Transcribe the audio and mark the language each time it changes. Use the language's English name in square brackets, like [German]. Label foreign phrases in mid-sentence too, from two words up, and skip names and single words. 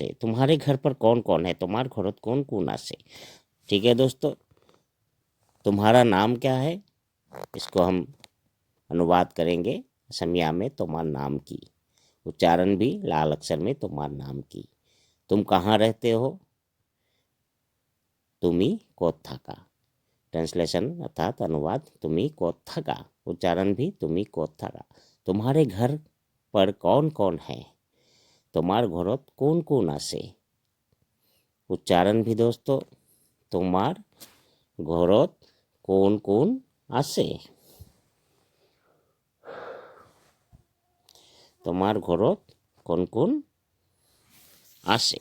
[Hindi] तुम्हारे घर पर कौन कौन है, [Assamese] তোমাৰ ঘৰত কোন কোন আছে। [Hindi] ठीक है दोस्तों, तुम्हारा नाम क्या है, इसको हम अनुवाद करेंगे असमिया में [Assamese] তোমাৰ নাম কি। [Hindi] उच्चारण भी लाल अक्षर में [Assamese] তোমাৰ নাম কি। [Hindi] तुम कहाँ रहते हो? [Assamese] তুমি ক'ত থাকা। [Hindi] ट्रांसलेशन अर्थात अनुवाद [Assamese] তুমি ক'ত থাকা। [Hindi] उच्चारण भी [Assamese] তুমি ক'ত থাকা। [Hindi] तुम्हारे घर पर कौन कौन है? [Assamese] তোমাৰ ঘৰত কোন কোন আছে। [Hindi] उच्चारण भी दोस्तों [Assamese] তোমাৰ ঘৰত কোন কোন আছে। তোমাৰ ঘৰত কোন কোন আছে।